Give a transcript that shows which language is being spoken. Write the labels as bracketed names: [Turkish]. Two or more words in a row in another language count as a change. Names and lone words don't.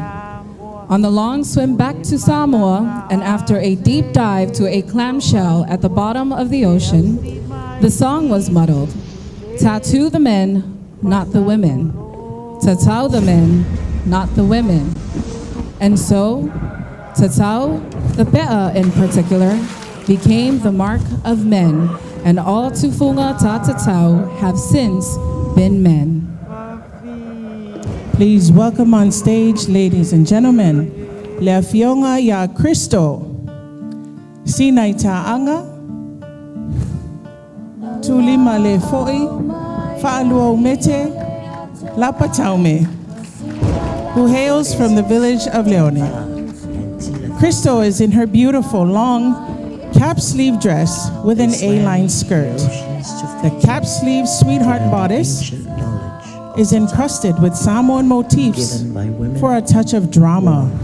[English] On the long swim back to Samoa, and after a deep dive to a clamshell at the bottom of the ocean, the song was muddled. Tattoo the men, not the women. Tatau the men, not the women. And so, tatau, the pe'a in particular, became the mark of men, and all [Samoan] tufunga ta tatau [English] have since been men. Please welcome on stage, ladies and gentlemen, Le Fionga Ya Cristo, Sinai Ta'anga, Tulima Le Fo'i, Fa'alua Umete, Lapa Taume, who hails from the village of Leone. Cristo is in her beautiful long cap sleeve dress with an A-line skirt. The cap sleeve sweetheart bodice is encrusted with Samoan motifs for a touch of drama.